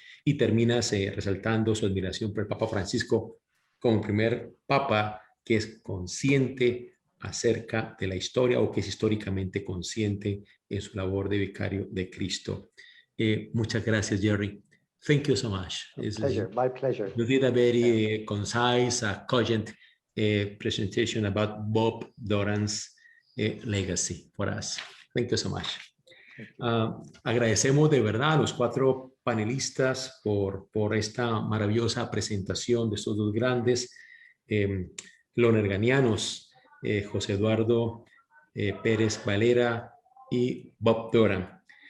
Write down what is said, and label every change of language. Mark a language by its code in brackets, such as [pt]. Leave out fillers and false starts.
[es] Y terminas resaltando su admiración por el Papa Francisco como primer papa que es consciente acerca de la historia, o que es históricamente consciente en su labor de vicario de Cristo. Muchas gracias, Jerry. [en] Thank you so much. My pleasure. You did a very concise, cogent presentation about Bob Doran's legacy for us. Thank you so much. [es] Agradecemos de verdad a los 4 panelistas por esta maravillosa presentación de estos dos grandes lonerganianos, José Eduardo Pérez Valera y Bob Doran.